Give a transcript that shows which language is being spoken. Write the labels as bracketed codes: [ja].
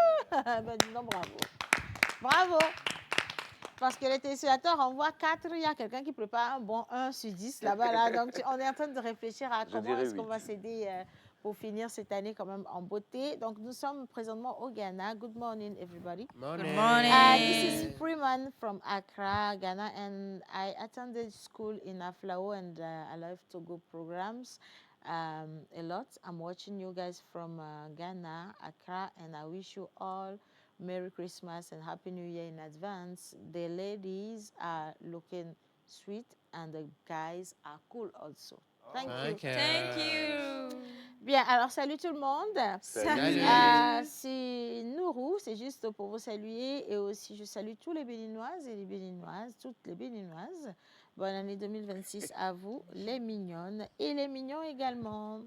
[fr] Ben, dis donc, bravo. Bravo. Parce que les téléspectateurs envoient 4. Il y a quelqu'un qui prépare un bon 1 sur 10 là-bas. Là. Donc, on est en train de réfléchir à comment est-ce qu'on va s'aider pour finir cette année quand même en beauté. Donc, nous sommes présentement au Ghana. [en] Good morning, everybody. Morning. Good morning. This is Freeman from Accra, Ghana, and I attended school in Aflao, and I love Togo programs. A lot. I'm watching you guys from Ghana, Accra, and I wish you all Merry Christmas and Happy New Year in advance. The ladies are looking sweet and the guys are cool also. Thank you. Thank you. [fr] Bien, alors salut tout le monde. Salut. C'est Nourou, c'est juste pour vous saluer et aussi je salue tous les Béninoises et les Béninoises, toutes les Béninoises. Bonne année 2026 à vous, les mignonnes et les mignons également.